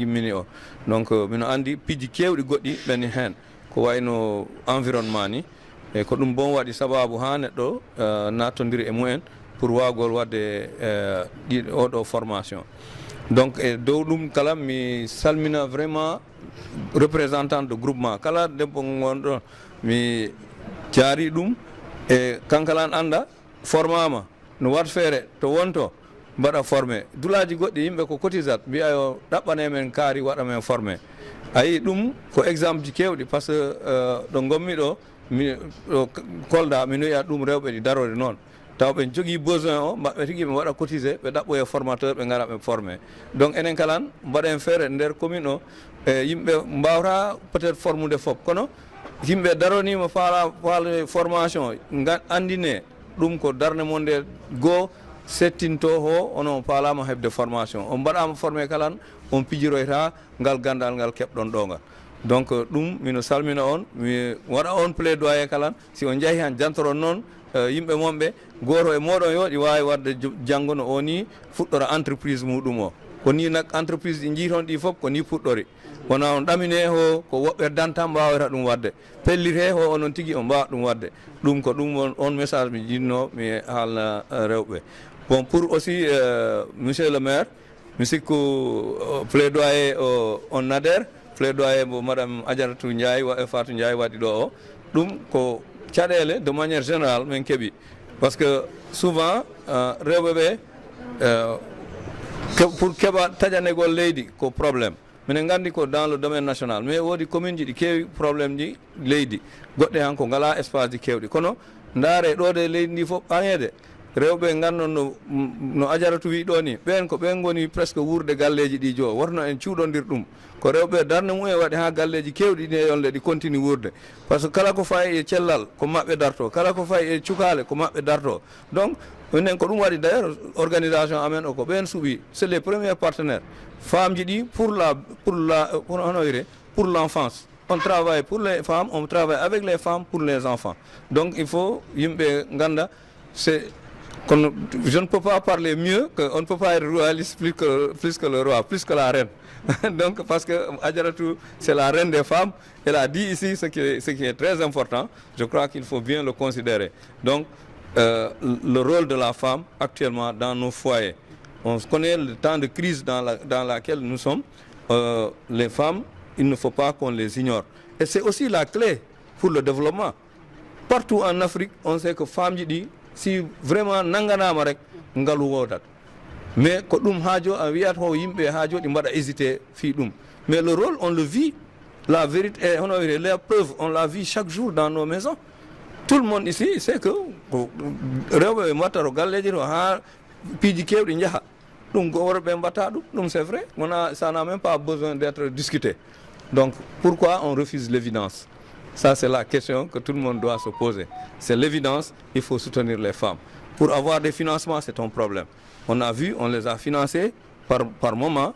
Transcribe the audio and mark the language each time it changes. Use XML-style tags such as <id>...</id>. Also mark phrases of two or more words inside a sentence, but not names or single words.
<ff>gimmini o donc mino andi piiji kewɗi goɗɗi ɓeni hen ko wayno environnement ni e ko ɗum bon waɗi sababu ha neɗɗo nattodiri e mumen pour wawgol wadde oɗo formation donc e dow ɗum kala mi salmina vraiment</ff> <fr>représentant de groupement</fr> <ff>kala debbo gonɗo mi jaari ɗum e kankalan anda formama no wat feere to wonto mbaɗa formé dulaji goɗɗi yimɓe ko cotisat mbiya yo ɗaɓɓane men kaari waɗa men formé ayi ɗum ko exemple ji kewɗi</ff> <fr>par ce que</fr> <ff>ɗo gommi ɗo mi ɗo Kolda mi noyiya ɗum rewɓe ɗi darode noon taw ɓe jogui besoin o maɓɓe tigui ɓe waɗa cotisé ɓe ɗaɓɓoye formateur ɓe gara ɓe formé donc enen kalan mbaɗen feere nder commune o e yimɓe mbawata</ff> <fr>peut être</fr> <ff>formude foof kono yimɓe daronima faala formation andine ɗum ko darde mon nde goo settinto ho onon paalama hebde formation on mbaɗama formé kalan on pijiroyta ngal gandal ngal keɓɗon ɗo ngal donc ɗum mino salmina on mi waɗa on plaidoyer kalan si on jeehi han jantoron noon yimɓe monɓe goto e moɗon yo ɗi wawi wadde janggo no o ni fuɗɗora entreprise muɗum o ko ni nak entreprise ɗi jiiton ɗi foof ko ni fuɗɗori wona on ɗamine ho ko woɓɓe danta mbawata ɗum wadde pellite ho onon tigui on mbawa ɗum wadde ɗum ko ɗum on message mi jinno mi haalna rewɓe bon</ff> <fr>pour aussi monsieur le maire</fr> <ff>mi sikku plaidoyer on adhère plaidoyer mo madame Adjaratou Ndiaye Fatou Ndiaye waɗi ɗo o ɗum ko caɗele</ff> <fr>de manière générale</fr> <ff>min keeɓi</ff> <fr>par ce que souvent</fr> <ff>rewɓe ɓe pour keɓa taƴanegol leydi ko probléme minen gandi ko</ff> <fr>dans le domaine national mais</fr> <ff>woodi commune ji ɗi keewi probléme ji leydi goɗɗe han ko ngala espace ji kewɗi kono ndaare ɗo de leydi ndi fof ɓaŋede rewɓe gandon no Adjaratou wi ɗo ni ɓen ko ɓen goni presque wurde galleji ɗi jo wonno en cuuɗodir ɗum ko rewɓe darde mum e waɗi ha galleji kewɗi ɗi e yonde ɗi continue wurde</ff> <fr>par ce</fr> <ff>que kala ko fayi e cellal ko maɓɓe darto kala ko fayi e cukale ko maɓɓe darto donc minen ko ɗum waɗi</ff> <fr>d' ailleurs</fr> <ff>organisation amen o ko ɓen suuɓi</ff> <fr>c'est les premiers partenaires femmes</fr> <ff>ji ɗi pour honoyre</ff> <fr>pour l'enfance on travaille pour les femmes on travaille avec les femmes pour les enfants donc il faut</fr> <ff>yimɓe ganda</ff> <fr>c'est je ne peux pas parler mieux que on ne peut pas être royaliste plus que le roi plus que la reine donc parce que Adjaratou c'est la reine des femmes elle a dit ici ce qui est très important je crois qu'il faut bien le considérer donc le rôle de la femme actuellement dans nos foyers on connaît le temps de crise dans laquelle nous sommes les femmes il ne faut pas qu'on les ignore et c'est aussi la clé pour le développement partout en Afrique on sait que femmes</fr> <ff>ji ɗi si</ff> <fr>vraiment</fr> <ff>nanganama rek ngalu wodat mais ko ɗum haajo a wiyat ho yimɓe haajo ɗi mbaɗa hésité fi ɗum mais</ff> <fr>le rôle on le vit la vérité</fr> <ff>hono wiye</ff> <fr>la preuve on la vit chaque jour dans nos maisons tout le monde ici sait que</fr> <ff>rewɓe ɓe mbatta to galleji to ha piiji kewɗi jaaha ɗum ko worɓe mbatta ɗum</ff> <fr>c'est vrai ça n'a même pas besoin d'être discuté donc pourquoi on refuse l'évidence. Ça, c'est la question que tout le monde doit se poser. C'est l'évidence, il faut soutenir les femmes. Pour avoir des financements, c'est un problème. On a vu, on les a financés par moment.</fr>